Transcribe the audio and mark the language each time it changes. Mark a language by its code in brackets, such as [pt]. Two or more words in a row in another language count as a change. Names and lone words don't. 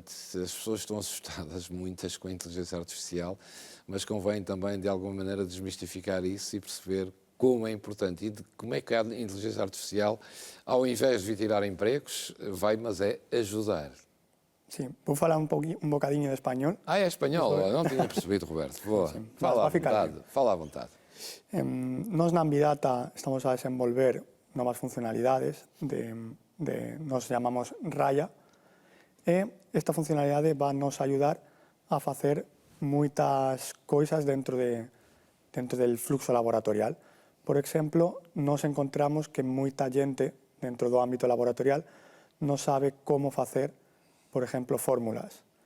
[pt] As pessoas estão assustadas, muitas, com a inteligência artificial, mas convém também, de alguma maneira, desmistificar isso e perceber como é importante e de como é que a inteligência artificial, ao invés de vir tirar empregos, vai, mas é ajudar. Sim, vou falar um bocadinho de espanhol. É espanhol? Não tinha percebido, Roberto. Boa. Sim, Fala à ficar vontade. Fala à vontade. [gl] Nós na Ambidata estamos a desenvolver novas funcionalidades nos chamamos Raya, e esta funcionalidade vai nos ayudar a facer moitas coisas dentro del fluxo laboratorial. Por exemplo, nos encontramos que moita gente dentro do ámbito laboratorial non sabe como facer, por exemplo, fórmulas.